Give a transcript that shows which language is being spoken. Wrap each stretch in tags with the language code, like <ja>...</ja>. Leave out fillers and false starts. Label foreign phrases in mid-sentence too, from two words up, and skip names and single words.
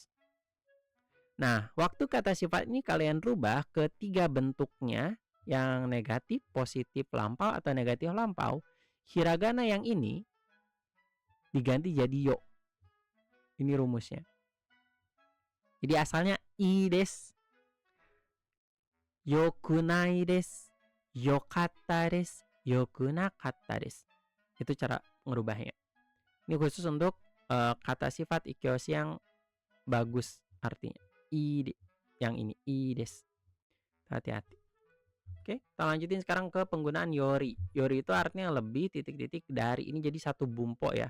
<id>Nah, waktu kata sifat ini kalian rubah ke 3 bentuknya, yang negatif, positif lampau, atau negatif lampau, hiragana yang ini diganti jadi yo. Ini rumusnya. Jadi asalnya</id> <ja>いいです、よくないです、よかったです、よくなかったです.</ja> <id>Itu cara ngerubahnya. Ini khusus untuk kata sifat ikyoshi yang bagus artinya. I yang ini</id> <ja>いいです.</ja> <id>Hati-hati. Oke, kita lanjutin sekarang ke penggunaan yori. Yori itu artinya lebih titik-titik dari, ini jadi satu bumpo ya.</id>